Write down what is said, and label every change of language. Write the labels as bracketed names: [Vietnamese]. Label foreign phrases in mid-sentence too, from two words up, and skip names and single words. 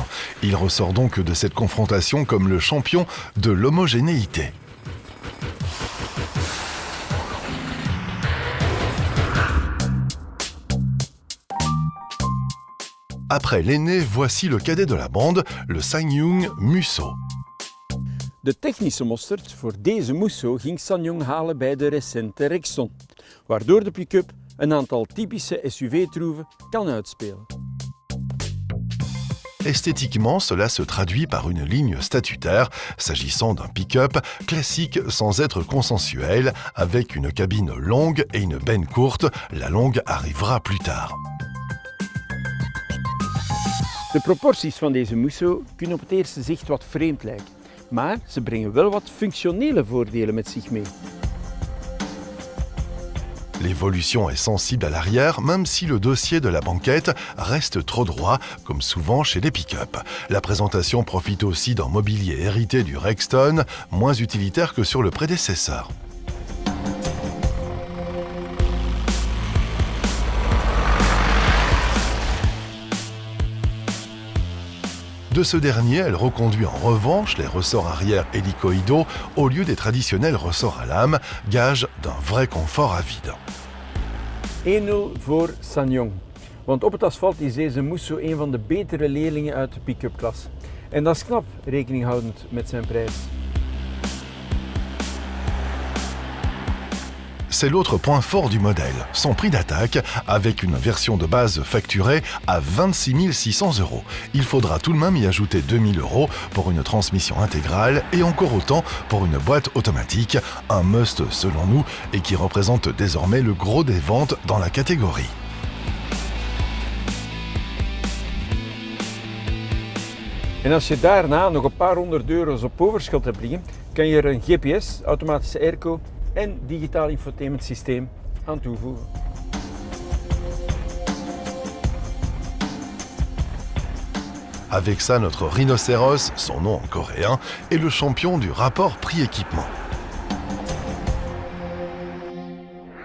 [French] Il ressort donc de cette confrontation comme le champion de l'homogénéité. Après l'aîné, voici le cadet de la bande, le SsangYong Musso. [Dutch] De technische mosterd voor deze Musso ging SsangYong halen bij de recente Rexton, waardoor de pick-up een aantal typische SUV-troeven kan uitspelen. [French] Esthétiquement, cela se traduit par une ligne statutaire, s'agissant d'un pick-up classique sans être consensuel, avec une cabine longue et une benne courte. La longue arrivera plus tard. [Dutch] De proporties van deze Musso kunnen op het eerste zicht wat vreemd lijken, maar ze brengen wel wat functionele voordelen met zich mee. [French] L'évolution est sensible à l'arrière, même si le dossier de la banquette reste trop droit, comme souvent chez les pick-up. La présentation profite aussi d'un mobilier hérité du Rexton, moins utilitaire que sur le prédécesseur. De ce dernier, elle reconduit en revanche les ressorts arrière hélicoïdaux au lieu des traditionnels ressorts à lame, gage d'un vrai confort à vide. [Dutch] 1-0 voor SsangYong. Want op het asfalt is deze Musso een van de betere leerlingen uit de pick-up klas. En dat is knap, rekening houdend met zijn prijs. [French] C'est l'autre point fort du modèle, son prix d'attaque, avec une version de base facturée à 26 600 €. Il faudra tout de même y ajouter 2 000 € pour une transmission intégrale et encore autant pour une boîte automatique, un must selon nous et qui représente désormais le gros des ventes dans la catégorie. [Dutch] En als je daarna nog een paar honderd euro's op overschot hebt liggen, kan je er een GPS, automatische airco en digitaal infotainment systeem aan toevoegen. [French] Avec ça, notre rhinocéros, son nom en coréen, est le champion du rapport prix-équipement.